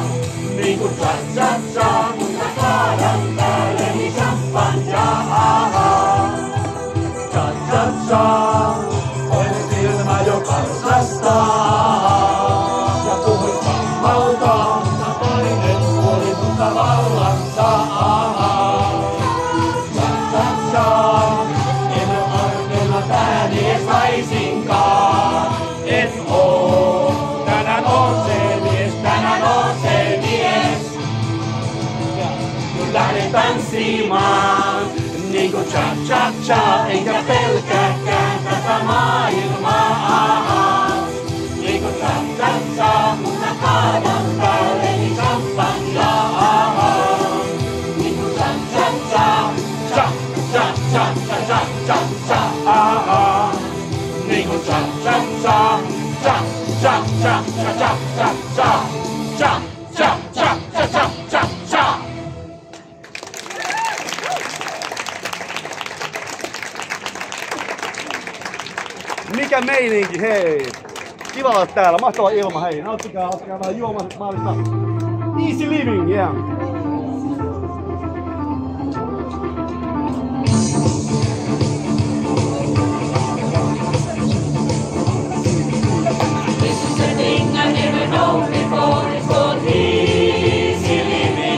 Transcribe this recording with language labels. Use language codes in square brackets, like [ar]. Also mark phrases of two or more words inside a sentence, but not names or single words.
[fi] Niinku cha, cha, cha, kun mä kaadan päälleni champagnea. Cha, cha, cha, toinen silmä jo karsastaa. Ja puhuit sammalta, mutta toinen puoli mutta vallastaa. Cha, cha, cha, en oo arkena pääni ees laisinkaan. En oo, tänään oon se mies, tänään oon se mies. Nyt lähden tanssimaan, niinku cha cha cha, enkä pelkääkään tätä maailmaa. Niinku cha cha cha, kun mä kaadan päälleni champagnea. Niinku cha cha cha, cha cha cha cha cha cha cha, niinku cha cha cha, cha cha cha cha cha cha cha, cha cha cha cha cha cha cha. Mikä meininki, hei! Kiva olla täällä, mahtava ilma, hei! Nauttikaa, ottakaa vähän juomasta. [en] Easy living, yeah! This is the thing I never known before, it's called easy living.